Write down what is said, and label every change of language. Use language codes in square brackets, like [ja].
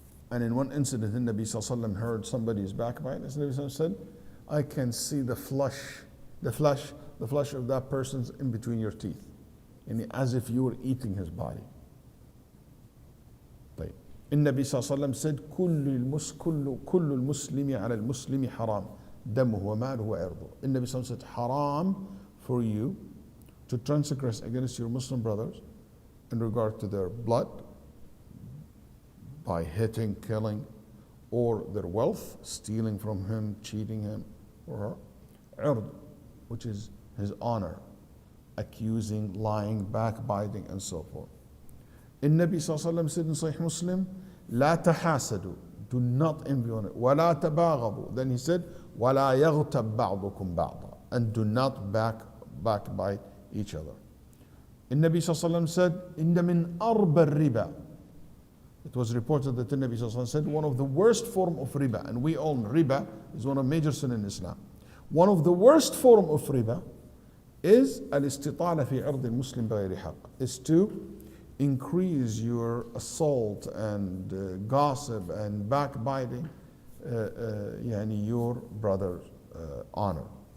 [en] And in one incident, the Nabi Sallallahu Alaihi Wasallam heard somebody's backbiting. The Nabi Sallallahu Alaihi Wasallam said, I can see the flesh of that person's in between your teeth, and as if you were eating his body. [ar] طيب. النبي صلى الله عليه وسلم [en] said, [ar] كل المسلم على المسلم حرام دمه وماله وعرضه. النبي صلى الله عليه وسلم [en] said, haram for you to transgress against your Muslim brothers in regard to their blood by hitting, killing, or their wealth, stealing from him, cheating him, or ird, which is his honor, accusing, lying, backbiting, and so forth. [ar] النبي صلى الله عليه وسلم [en] said in Sahih Muslim, [ar] لا تحاسدوا, [en] do not envy one another, [ar] ولا تباغضوا. [en] Then he said, [ar] ولا يغتب بعضكم بعضا, [en] and do not backbite each other. [ar] النبي صلى الله عليه وسلم [en] said, [ar] إن من أربى الربا. [en] It was reported that the Nabi Sallallahu Alaihi Wasallam said one of the worst form of riba, and we all know riba is one of major sin in Islam. One of the worst form of riba is [ar] al-istitala fi ard al-muslim bighayri haqq, [en] is to increase your assault and gossip and backbiting, your brother's honor.